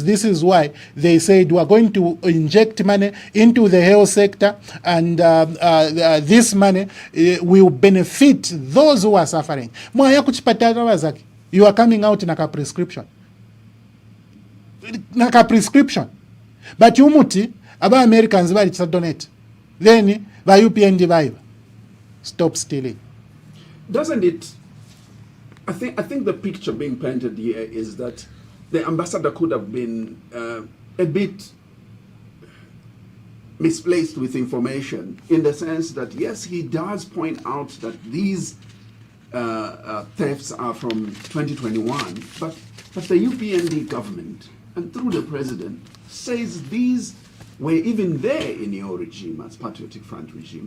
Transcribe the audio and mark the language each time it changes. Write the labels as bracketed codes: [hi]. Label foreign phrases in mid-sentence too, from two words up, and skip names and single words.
[en] This is why they said we are going to inject money into the health sector, and this money will benefit those who are suffering. You are coming out in a prescription. [bem] But umuti aba Americans bali donate. [en] Then by UPND vibe. Stop stealing. Doesn't it? I think the picture being painted here is that the ambassador could have been a bit misplaced with information, in the sense that yes, he does point out that these thefts are from 2021, but the UPND government and through the president says these were even there in your regime, as Patriotic Front regime.